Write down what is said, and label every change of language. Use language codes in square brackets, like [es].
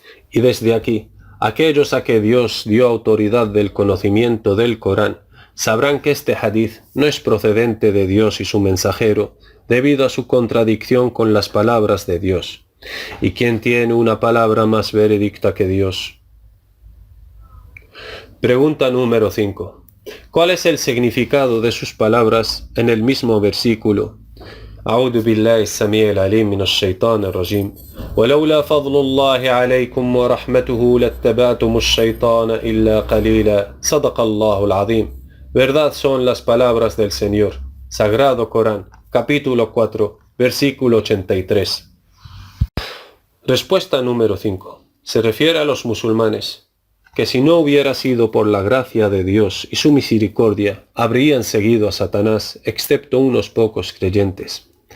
[es] Y desde aquí, aquellos a que Dios dio autoridad del conocimiento del Corán, sabrán que este hadith no es procedente de Dios y su mensajero, debido a su contradicción con las palabras de Dios. ¿Y quién tiene una palabra más veredicta que Dios? Pregunta número 5. ¿Cuál es el significado de sus palabras en el mismo versículo? [ar] أعوذ بالله السميع العليم من الشيطان الرجيم ولولا فضل الله عليكم ورحمته لاتبعتم الشيطان إلا قليلا صدق الله العظيم. [es] Verdad son las palabras del Señor. Sagrado Corán, capítulo 4, versículo 83. Respuesta número 5. Se refiere a los musulmanes, que si no hubiera sido por la gracia de Dios y su misericordia, habrían seguido a Satanás, excepto unos pocos creyentes.